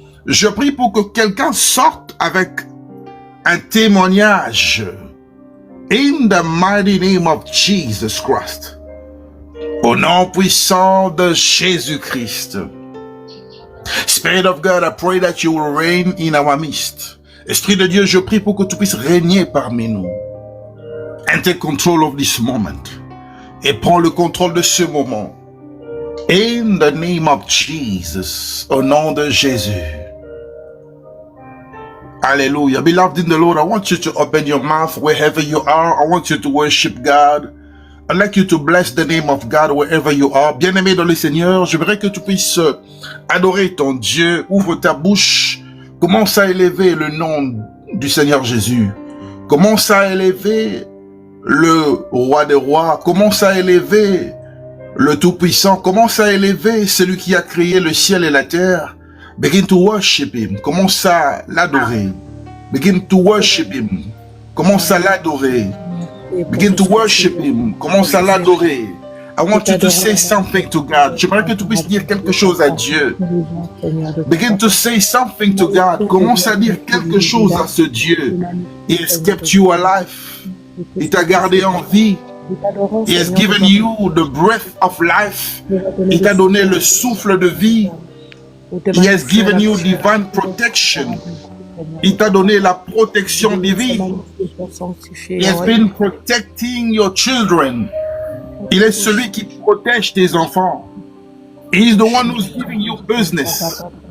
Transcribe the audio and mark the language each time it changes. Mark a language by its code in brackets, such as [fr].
[fr] Je prie pour que quelqu'un sorte avec un témoignage. [en] In the mighty name of Jesus Christ. [fr] Au nom puissant de Jésus-Christ. [en] Spirit of God, I pray that you will reign in our midst. [fr] Esprit de Dieu, je prie pour que tu puisses régner parmi nous. [en] And take control of this moment. [fr] Et prends le contrôle de ce moment. [en] In the name of Jesus. [fr] Au nom de Jésus. [en] Hallelujah. Beloved in the Lord, I want you to open your mouth wherever you are. I want you to worship God. I'd like you to bless the name of God wherever you are. [fr] Bien-aimé dans le Seigneur, j'aimerais que tu puisses adorer ton Dieu. Ouvre ta bouche. Commence à élever le nom du Seigneur Jésus. Commence à élever le roi des rois. Commence à élever le Tout-Puissant. Commence à élever celui qui a créé le ciel et la terre. [en] Begin to worship him. [fr] Commence à l'adorer. [en] Begin to worship him. [fr] Commence à l'adorer. [en] Begin to worship him. [fr] Commence à l'adorer. [en] I want you to say something to God. [fr] J'aimerais que tu puisses dire quelque chose à Dieu. [en] Begin to say something to God. [fr] Commence à dire quelque chose à ce Dieu. [en] He has kept you alive. [fr] Il t'a gardé en vie. [en] He has given you the breath of life. [fr] Il t'a donné le souffle de vie. [en] He has given you divine protection. [fr] Il t'a donné la protection divine. [en] He has been protecting your children. [fr] Il est celui qui protège tes enfants. [en] He is the one who's giving you business.